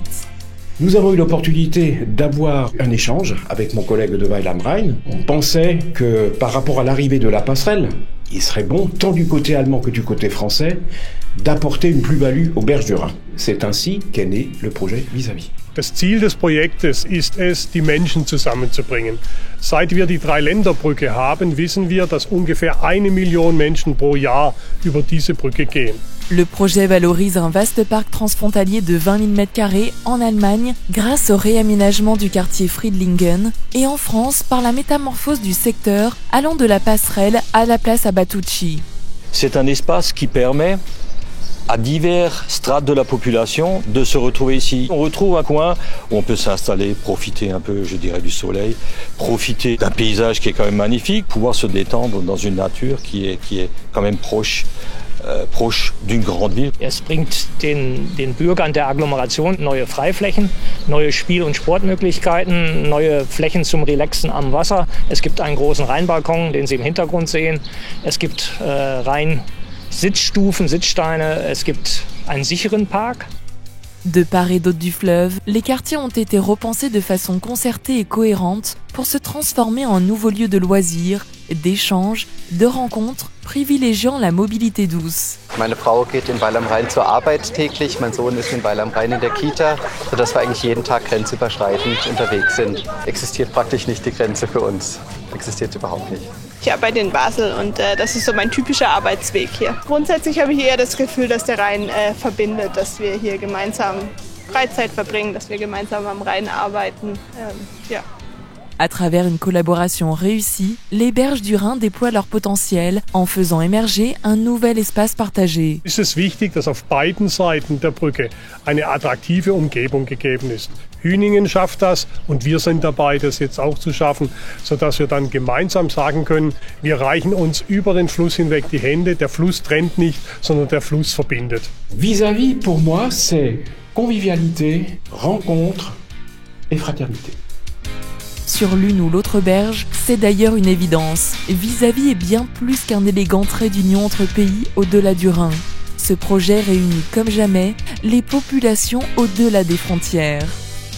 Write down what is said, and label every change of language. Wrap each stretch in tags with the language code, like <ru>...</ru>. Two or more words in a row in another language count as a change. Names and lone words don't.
<fr>Nous avons eu l'opportunité d'avoir un échange avec mon collègue de Weil am Rhein. On pensait que par rapport à l'arrivée de la passerelle, il serait bon, tant du côté allemand que du côté français, d'apporter une plus-value aux berges du Rhin. C'est ainsi qu'est né le projet Vis-à-vis.</fr> <de>Das Ziel des Projektes ist es, die Menschen zusammenzubringen. Seit wir die Dreiländerbrücke haben, wissen wir, dass ungefähr 1 Million Menschen pro Jahr über diese Brücke gehen.</de> <fr>Le projet valorise un vaste parc transfrontalier de 20 000 m² en Allemagne grâce au réaménagement du quartier Friedlingen et en France par la métamorphose du secteur allant de la passerelle à la place Abatucci. C'est un espace qui permet à divers strates de la population de se retrouver ici. On retrouve un coin où on peut s'installer, profiter un peu, je dirais, du soleil, profiter d'un paysage qui est quand même magnifique, pouvoir se détendre dans une nature qui est quand même proche d'une grande ville.</fr> <de>Es bringt den Bürgern der Agglomeration neue Freiflächen, neue Spiel- und Sportmöglichkeiten, neue Flächen zum Relaxen am Wasser. Es gibt einen großen Rheinbalkon, den Sie im Hintergrund sehen. Es gibt Sitzstufen, Sitzsteine, es gibt einen sicheren Park.</de> <fr>De part et d'autre du fleuve, les quartiers ont été repensés de façon concertée et cohérente pour se transformer en nouveaux lieux de loisirs, d'échanges, de rencontres, privilégiant la mobilité douce.</fr> <de>Meine Frau geht in Weil am Rhein zur Arbeit täglich, mein Sohn ist in Weil am Rhein in der Kita, sodass wir eigentlich jeden Tag grenzüberschreitend unterwegs sind. Existiert praktisch nicht die Grenze für uns. Existiert überhaupt nicht. Ich arbeite in Basel und das ist so mein typischer Arbeitsweg hier. Grundsätzlich habe ich eher das Gefühl, dass der Rhein verbindet, dass wir hier gemeinsam Freizeit verbringen, dass wir gemeinsam am Rhein arbeiten. Ja.</de> <fr>À travers une collaboration réussie, les berges du Rhin déploient leur potentiel en faisant émerger un nouvel espace partagé.</fr> <de>Es ist wichtig, dass auf beiden Seiten der Brücke eine attraktive Umgebung gegeben ist. Hüningen schafft das und wir sind dabei, das jetzt auch zu schaffen, sodass wir dann gemeinsam sagen können, wir reichen uns über den Fluss hinweg die Hände. Der Fluss trennt nicht, sondern der Fluss verbindet.</de> <fr>Vis-à-vis, pour moi, c'est convivialité, rencontre et fraternité. Sur l'une ou l'autre berge, c'est d'ailleurs une évidence. Vis-à-vis est bien plus qu'un élégant trait d'union entre pays au-delà du Rhin. Ce projet réunit comme jamais les populations au-delà des frontières.</fr>